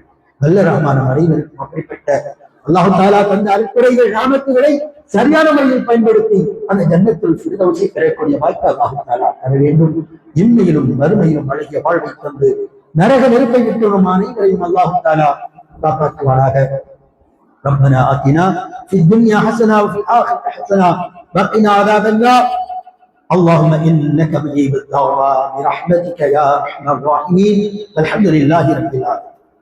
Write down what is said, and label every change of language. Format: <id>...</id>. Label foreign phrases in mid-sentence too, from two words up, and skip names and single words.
<ta>நல்ல ரஹ்மான அனைவருக்கும் அப்படிப்பட்ட</ta> <ar>الله تعالى</ar> <ta>தந்த அருட்கொடைகள் ஞானத்துகளை சரியான முறையில் பயன்படுத்தி அந்த</ta> <ar>جنة الفردوس</ar> <ta>பெறக்கூடிய வாய்ப்பை</ta> <ar>الله تعالى</ar> <ta>தர வேண்டும். இம்மையிலும் மறுமையிலும் அழகிய வாழ்வை தந்து நரக நெருப்பை விட்டு நம் அனைவரையும்</ta> <ar>الله تعالى</ar> <ta>காப்பாற்றுவானாக.</ta> <ar>ربنا آتنا في الدنيا حسنة وفي الآخرة حسنة وقنا عذاب النار. اللهم إنك مجيب الدعوات برحمتك يا أرحم الراحمين. والحمد لله رب العالمين.</ar>